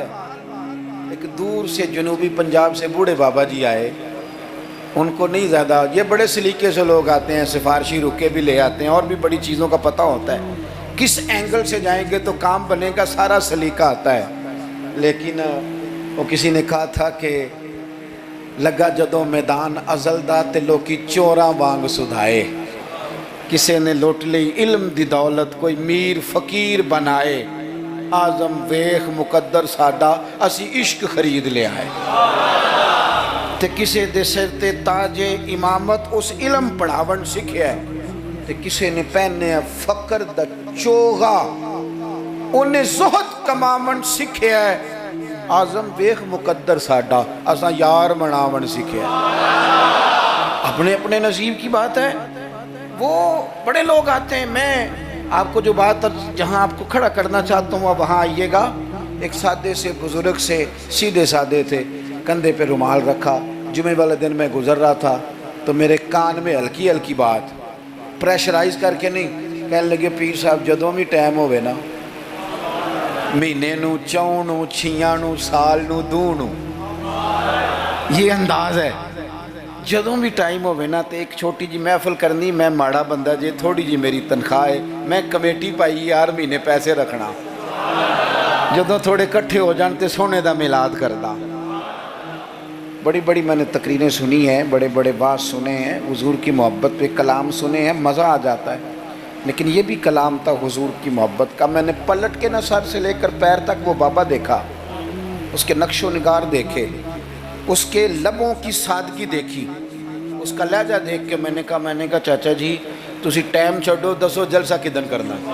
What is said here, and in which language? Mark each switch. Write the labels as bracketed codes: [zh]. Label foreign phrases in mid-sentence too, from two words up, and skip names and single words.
[ur] ایک دور سے جنوبی پنجاب سے بوڑھے بابا جی آئے, ان کو نہیں زیادہ, یہ بڑے سلیقے سے لوگ آتے ہیں, سفارشی رکے بھی لے آتے ہیں اور بھی بڑی چیزوں کا پتہ ہوتا ہے, کس اینگل سے جائیں گے تو کام بنے گا, سارا سلیقہ آتا ہے. لیکن وہ کسی نے کہا تھا کہ [pa] لگا جدوں میدان ازل دا تے لوکی چوراں وانگ سدھائے, کسی نے لوٹ لی علم دی دولت کوئی میر فقیر بنائے, آزم ویخ مقدر ساڈا اسی عشق خرید لے آئے. تے کسے دے سر تے تاج امامت اس علم پڑھاون سکھیا ہے, تے کسے نے پہنے فقر دا چوغا انہیں زہد کماون سکھیا ہے, آزم ویخ مقدر ساڈا اساں یار مناون سکھیا ہے. [ur] اپنے اپنے نصیب کی بات ہے. وہ بڑے لوگ آتے ہیں. میں آپ کو جو بات جہاں آپ کو کھڑا کرنا چاہتا ہوں وہاں آئیے گا. ایک سادے سے بزرگ سے, سیدھے سادے تھے, کندھے پہ رومال رکھا. جمعے والے دن میں گزر رہا تھا تو میرے کان میں ہلکی ہلکی بات, پریشرائز کر کے نہیں, کہنے لگے پیر صاحب [pa] جدوں بھی ٹائم ہوئے نا, مہینے نو, چون نو, چھیاں نو, سال نو, دو نو, [ur] یہ انداز ہے. [pa] جدوں بھی ٹائم ہوئے نا تو ایک چھوٹی جی محفل کرنی. میں ماڑا بندہ جے, تھوڑی جی میری تنخواہ ہے, میں کمیٹی پائی یار مہینے پیسے رکھنا, جدوں تھوڑے کٹھے ہو جان تے سونے دا میلاد کردا. [ur] بڑی بڑی میں نے تقریریں سنی ہیں, بڑے بڑے باز سنے ہیں, حضور کی محبت پہ کلام سنے ہیں, مزہ آ جاتا ہے. لیکن یہ بھی کلام تھا حضور کی محبت کا. میں نے پلٹ کے نہ سر سے لے کر پیر تک وہ بابا دیکھا, اس کے نقش و نگار دیکھے, اس کے لبوں کی سادگی دیکھی, اس کا لہجہ دیکھ کے میں نے کہا [pa] چاچا جی تسی ٹائم چھڈو, دسو جلسہ کدن کرنا.